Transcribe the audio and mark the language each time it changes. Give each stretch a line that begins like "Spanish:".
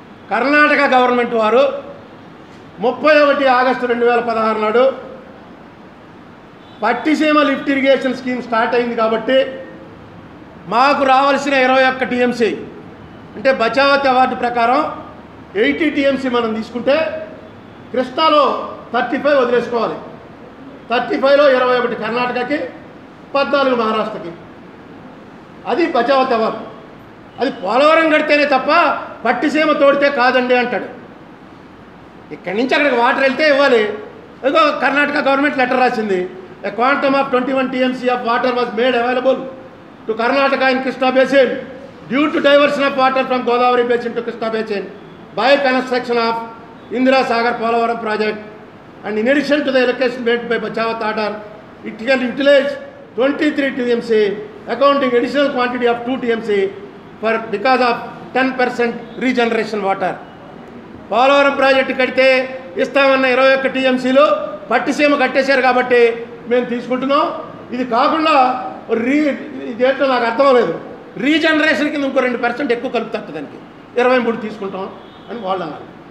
Telugu: Karnataka government వారు 31 August 2016 నాడు Pattiseema lift irrigation scheme start అయింది కాబట్టి మాకు రావాల్సిన 21 టీఎంసీ అంటే బచావత్ అవార్డు ప్రకారం 80 టీఎంసీ మనం తీసుకుంటే కృష్ణాలో 35 వదిలేసుకోవాలి. 35లో 21 కర్ణాటకకి, 14 మహారాష్ట్రకి. అది బచావత్ అవార్డు. అది పోలవరం కడితేనే తప్ప పట్టిసీమ తోడితే కాదండి అంటాడు. ఇక్కడి నుంచి అక్కడికి వాటర్ వెళ్తే ఇవ్వాలి. ఏదో కర్ణాటక గవర్నమెంట్ లెటర్ రాసింది,
English: a quantum of 21 TMC of water was made available to Karnataka in Krishna Basin due to diversion of water from Godavari Basin to Krishna Basin by construction of Indira Sagar Polavaram project, and in addition to the allocation made by Bachawat order, it can utilize 23 TMC, accounting additional quantity of 2 TMC because of 10% regeneration water.
Telugu: Polavaram project కడితే ఇస్తామన్న 21 టీఎంసీలు పట్టిసీమ కట్టేశారు కాబట్టి మేము తీసుకుంటున్నాం. ఇది కాకుండా ఇదేంటో నాకు అర్థం అవ్వలేదు, రీజనరేషన్ కింద ఇంకో 2% ఎక్కువ కలుపుతారు, దానికి 23 తీసుకుంటాం అని వాళ్ళు అన్నారు.